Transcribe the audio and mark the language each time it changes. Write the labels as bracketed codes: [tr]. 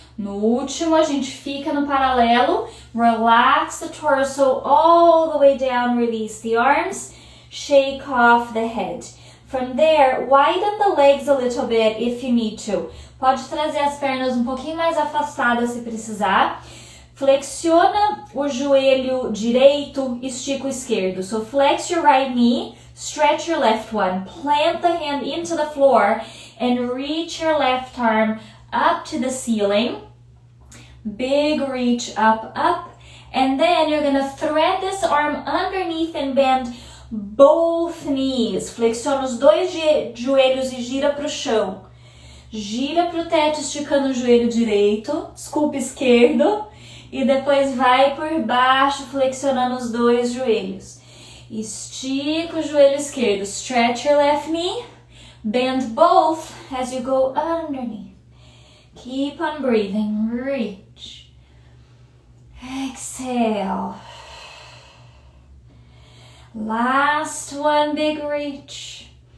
[pt] No último, a gente fica no paralelo. [en] Relax the torso all the way down. Release the arms. Shake off the head. From there, widen the legs a little bit if you need to. [pt] Pode trazer as pernas um pouquinho mais afastadas se precisar. Flexiona o joelho direito, estica o esquerdo. [en] So flex your right knee, stretch your left one. Plant the hand into the floor and reach your left arm up to the ceiling. Big reach up, up. And then you're going to thread this arm underneath and bend both knees. [pt] Flexiona os dois joelhos e gira para o chão. Gira para o teto, esticando o joelho direito, desculpa, esquerdo. E depois vai por baixo, flexionando os dois joelhos. Estica o joelho esquerdo. [en] Stretch your left knee. Bend both as you go underneath. Keep on breathing. Reach. Exhale. Last one, big reach.